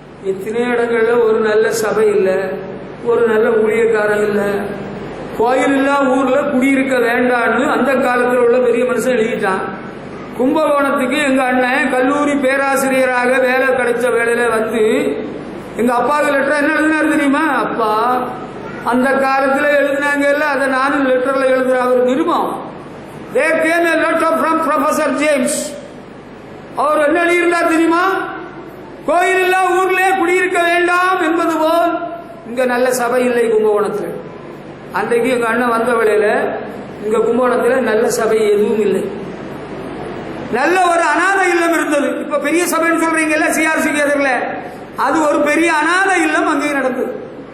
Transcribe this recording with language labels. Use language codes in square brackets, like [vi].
[ta] எத்தனை இடங்கள்ல ஒரு நல்ல சபை இல்ல, ஒரு நல்ல ஊழியக்காரன் இல்ல, கோயில் இல்லா ஊர்ல குடியிருக்க வேண்டான்னு அந்த காலத்தில் உள்ள பெரிய மனுஷன் எழுதிட்டான். கும்பகோணத்துக்கு எங்க அண்ணன் கல்லூரி பேராசிரியராக வேலை கிடைச்ச வேலையில வந்து எங்க அப்பாவுக்கு லெட்டர் என்ன எழுதினாரு தெரியுமா? அப்பா அந்த காலத்தில் எழுதினாங்க இல்ல, அதை நானும் லெட்டர்ல எழுதுற அவர் நிருபம். [en] There came a letter from Professor James. [ta] அவர் என்ன எழுதியிருந்தார் தெரியுமா? கோயில் இல்லா ஊர்ல குடியிருக்க வேண்டாம் என்பது போல் இங்க நல்ல சபை இல்லை கும்பகோணத்தில். அன்றைக்கு எங்க அண்ணன் வந்த வேளையில இங்க கும்பகோணத்தில் நல்ல சபை எதுவும் இல்லை. நல்ல ஒரு அநாத இல்லம் இருந்தது. இப்ப பெரிய சபைன்னு சொல்றீங்கல்ல, சிஆர்சி கேதர்ல, அது ஒரு பெரிய அநாத இல்லம் அங்கே நடந்தது.